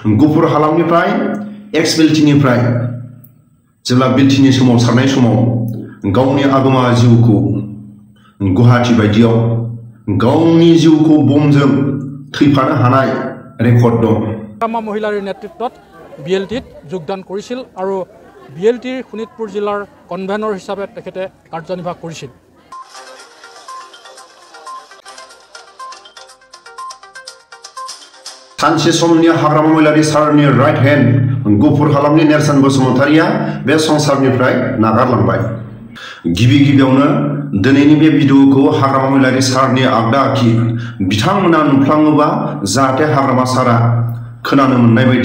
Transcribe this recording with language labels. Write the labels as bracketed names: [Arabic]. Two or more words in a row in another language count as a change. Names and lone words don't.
[Bodo] गुफुर हालामनिफ्राय एक्स बेल्टिनिफ्राय जेब्ला बेल्टिनि सोमावसारनाय समाव गावनि आगोमा जिउखौ गुवाहाटी बायदियाव गावनि जिउखौ बमजों थैफानो हानाय रेकर्ड दं। [Assamese] महिलाৰ নেতৃত্বত BLTত যোগদান কৰিছিল আৰু BLTৰ শোণিতপুৰ জিলাৰ কনভেনৰ হিচাপে তেখেতে কাৰ্যনিৰ্বাহ কৰিছিল। [Bodo] सानसे समनि हाग्रामा महिलारि सारनि [English] right hand [Bodo] गुफुर हालामनि नेरसोन बसुमतारिया बे संसारनिफ्राय नागारलांबाय। गिबियावनो दिनैनि बे भिडिअखौ हाग्रामा महिलारि सारनि आगदा आखि बिथांमोना नुफ्लाङोबा जाहाथे हाग्रामा सारा खोनानो मोननाय बायदि।